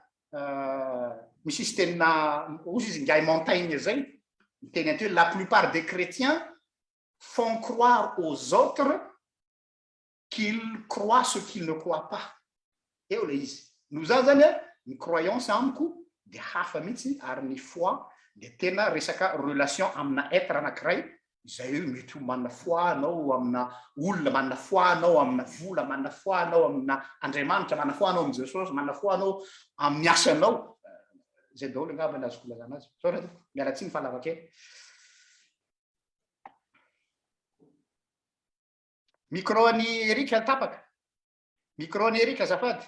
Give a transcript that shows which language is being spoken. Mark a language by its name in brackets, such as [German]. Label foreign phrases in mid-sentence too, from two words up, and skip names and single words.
[Malagasy] misy izy tenina ozy izy Ngay Montaigne zay miteny anty hoe [French] la plupart des chrétiens font croire aux autres qu'ils croient ce qu'ils ne croient pas [Malagasy] eo le izy no za zany ny croyance amiko dia hafa mihitsy ary ny foi dia tena resaka relation amina être anankiray izay mety manana foi anao amina olona manana foi anao amina vola manana foi anao amina Andriamanitra manana foi anao amin'ny Jesosy manana foi anao amin'ny asanao zay daholo angamba ny azoko lazana azy sao raha miala tsiny fahalavakely micro any Erika tapaka micro any Erika azafady